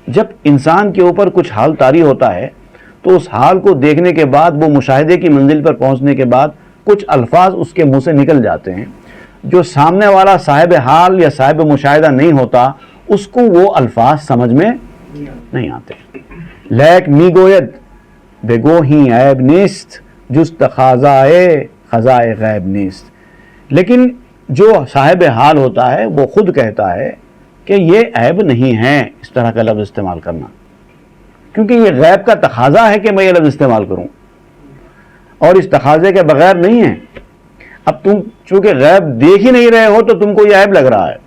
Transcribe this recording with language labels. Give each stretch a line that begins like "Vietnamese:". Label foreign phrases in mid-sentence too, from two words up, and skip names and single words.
Urdu: جب انسان کے اوپر کچھ حال طاری ہوتا ہے تو اس حال کو دیکھنے کے بعد، وہ مشاہدے کی منزل پر پہنچنے کے بعد کچھ الفاظ اس کے منہ سے نکل جاتے ہیں جو سامنے والا صاحب حال یا صاحب مشاہدہ نہیں ہوتا، اس کو وہ الفاظ سمجھ میں نہیں آتے.
Persian: لیک می گوید بگو ہی عیب نیست جز تقاضائے خزائے غیب نیست.
Urdu: لیکن جو صاحب حال ہوتا ہے وہ خود کہتا ہے کہ یہ عیب نہیں ہے اس طرح کا لفظ استعمال کرنا، کیونکہ یہ غیب کا تقاضا ہے کہ میں یہ لفظ استعمال کروں، اور اس تقاضے کے بغیر نہیں ہے. اب تم چونکہ غیب دیکھ ہی نہیں رہے ہو تو تم کو یہ عیب لگ رہا ہے.